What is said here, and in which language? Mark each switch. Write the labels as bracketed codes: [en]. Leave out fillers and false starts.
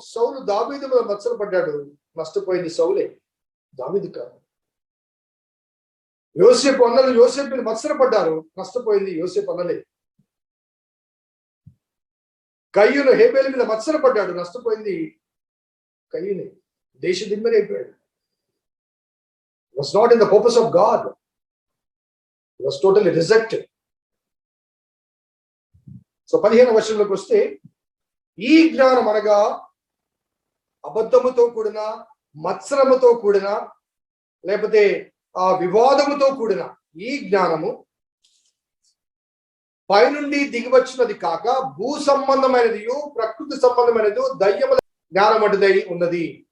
[te] సౌలు దావీదు మీద మత్సరపడ్డాడు, నష్టపోయింది సౌలే, దావీదు కాదు. యోసేపు అన్నలు యోసేపు మీద మత్సరపడ్డారు, నష్టపోయింది యోసేపు అన్నలే. కయ్యూను హేబేలు మీద మత్సరపడ్డాడు, నష్టపోయింది కయ్యూనే. దేశ దిమ్మరి అయిపోయాడు. [en] Was not in the purpose of God. He was totally rejected. [te] So 15వ వచనంలోకి వస్తే, ఈ జ్ఞానం అనగా అబద్ధముతో కూడిన, మత్సరముతో కూడిన, లేకపోతే ఆ వివాదముతో కూడిన ఈ జ్ఞానము పైనుండి దిగివచ్చినది కాక భూ సంబంధమైనది, ప్రకృతి సంబంధమైనది, దయ్యముల జ్ఞానం వంటిదై ఉన్నది.